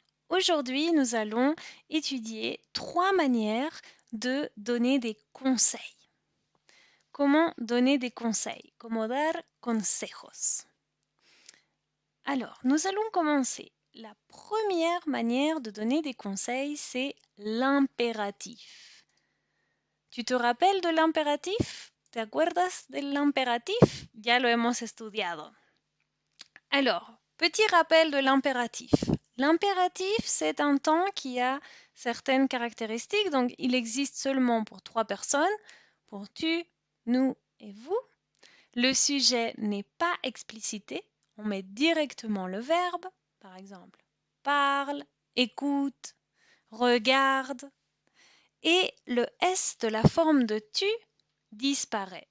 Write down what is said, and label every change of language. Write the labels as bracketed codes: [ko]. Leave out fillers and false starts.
[fr] Aujourd'hui, nous allons étudier 3 manières de donner des conseils. Comment donner des conseils? [es] Como dar consejos. [fr] Alors, nous allons commencer. La première manière de donner des conseils, c'est l'impératif. ¿Tu te rappelles de l'impératif? [es] ¿Te acuerdas del imperatif? Ya lo hemos estudiado. [fr] Alors, petit rappel de l'impératif. L'impératif, c'est un temps qui a certaines caractéristiques, donc il existe seulement pour 3 personnes, pour tu, nous et vous. Le sujet n'est pas explicité, on met directement le verbe, par exemple, parle, écoute, regarde, et le S de la forme de tu disparaît.